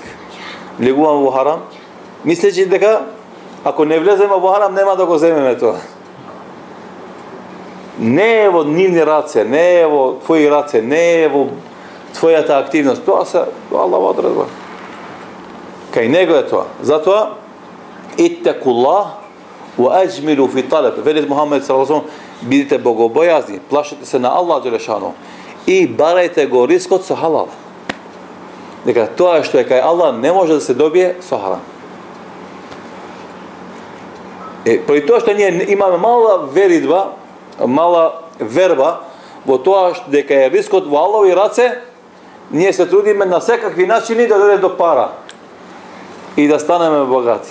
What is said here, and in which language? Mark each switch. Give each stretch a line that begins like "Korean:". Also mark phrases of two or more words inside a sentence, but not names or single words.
Macedonian: Влегуваме во харам, мислејќи дека ако не влеземе во харам нема да го земеме тоа. Не е во нивни раце, не е во твои раце, не е во твојата активност. Тоа се Аллахова одредба. Кај него е тоа. Затоа
Arabic: اتقوا الله وأجملوا في الطلب.
Macedonian: Вели Мухамед
Arabic: صلى الله عليه وسلم,
Macedonian: бидете богобојазни, плашете се на Аллах Джелешану и барајте го рискот со халал. Дека тоа што е кај Аллах не може да се добие со харам. Поради тоа што ние имаме мала веридба, мала верба во тоа дека е рискот во Аллахови раце, ние се трудиме на секакви начини да дојде до пара и да станеме богати.